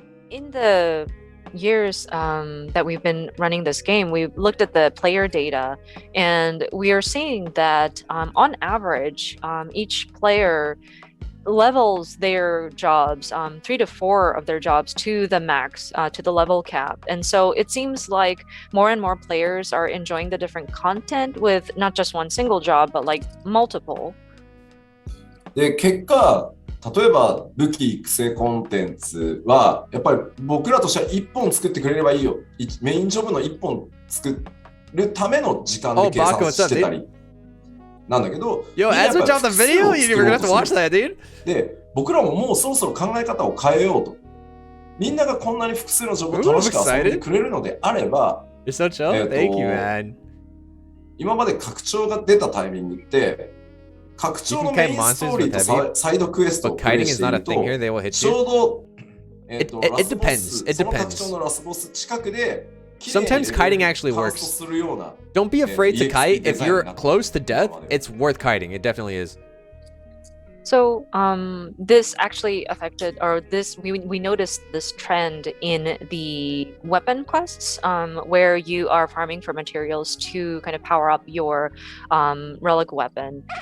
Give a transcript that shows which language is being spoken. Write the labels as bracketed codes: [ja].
[en] In the years that we've been running this game, we've looked at the player data, and we are seeing that on average, each player levels their jobs, 3 to 4 of their jobs to the max, to the level cap. And so it seems like more and more players are enjoying the different content with not just one single job, but like multiple. [ja] で、結果、例えば武器育成コンテンツはやっぱり僕らとしては1本作ってくれればいいよ。メインジョブの1本作るための時間で計算してたり。なんだけど、 [en] Yo, as we drop the video, you were gonna have to watch that, dude. [ja] で、僕らももうそろそろ考え方を変えようと。みんながこんなに複数のジョブを楽しく遊んでくれるのであれば、 [en] You're so chill. Thank you, man. [ja] 今まで拡張が出たタイミングって、拡張のメインストーリーとサイドクエストをプレイしていると、ちょうど、 [en] It depends. It [ja] その拡張のラスボス近くで、 [en] Sometimes kiting actually works. Don't be afraid to kite. If you're close to death, it's worth kiting. It definitely is. So this actually affected, or this we noticed this trend in the weapon quests, where you are farming for materials to kind of power up your relic weapon.